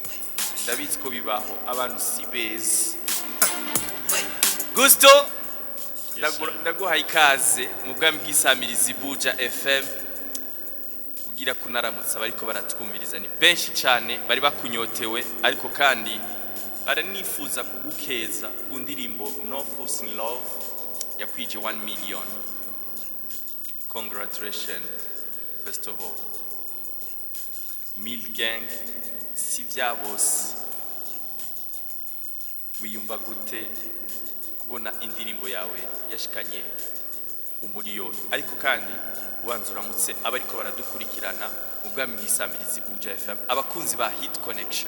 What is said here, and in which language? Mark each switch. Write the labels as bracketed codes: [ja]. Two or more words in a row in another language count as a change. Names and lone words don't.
[rn] David ko bibaho abantu si beza Gusto ndaguhaye ikaze mu bwami bw'isamirizi Buja FM ugira kunaramutsa bariko baratwumviriza ni benshi cyane bari bakunyotewe ariko kandi baranifuza kugukeza ku ndirimbo No Force in Love yakwije 1 million. [en] Congratulations first of all. [rn] Mil Gang si vyabose wiyumva gute kubona indirimbo yawe yashikanye umuriyoni ariko kandi ubanza uramutse abariko baradukurikirana ubwami bw'isamirizi Buja FM abakunzi ba Hit Connection.